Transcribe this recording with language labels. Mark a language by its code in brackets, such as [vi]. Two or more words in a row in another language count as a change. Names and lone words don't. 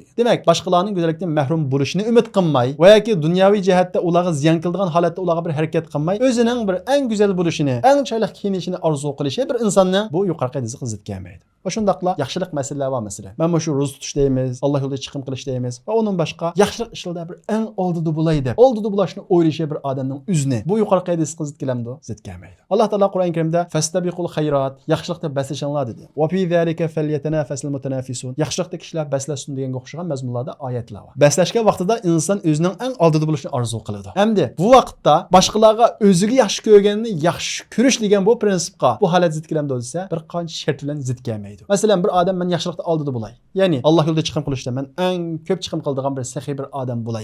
[uz] Demak, boshqalarning go'zallikdan mahrum bo'lishini umid qilmay va yoki dunyoviy jihatda ularga ziyon qiladigan holatda ularga bir harakat qilmay, o'zining bir eng go'zal bo'lishini, eng chiroyli kiyinishini orzu qilishi bir insonning bu yuqorqi hadisga zid kelmaydi. Va shundaqla yaxshilik masalalar bor masalan. Mana shu ro'za tutish deymiz, Alloh yo'lida chiqim qilish deymiz va undan boshqa yaxshilik ishlarda bir eng oldida bo'lay deb, oldida bo'lishni o'ylashi bir odamning o'zini bu yuqorqi hadisga zid kelamdi, zid kelmaydi. Alloh taolo Qur'on Karimda [ar] فاستبقوا الخيرات, [uz] yaxshilikda baslashinglar dedi. [ar] وفي ذلك فليتنافس المتنافسون. [uz] Yaxshilikda kishilar baslashsin deganga o'xshagan mazmunlarda oyatlar bor. Baslashga vaqtida inson o'zining eng oldida bo'lishni orzu qiladi. Hamda bu vaqtda boshqalarga o'ziga yaxshi ko'rganini yaxshi ko'rish degan bu prinsipga bu holat zid kelamdi desa, bir qancha shart bilan zid kelmaydi. Masalan, bir odam men yaxshilikda oldida bo'lay. Ya'ni Alloh yo'lida chiqim qilishda men eng ko'p chiqim qiladigan bir saxiy bir odam bo'lay.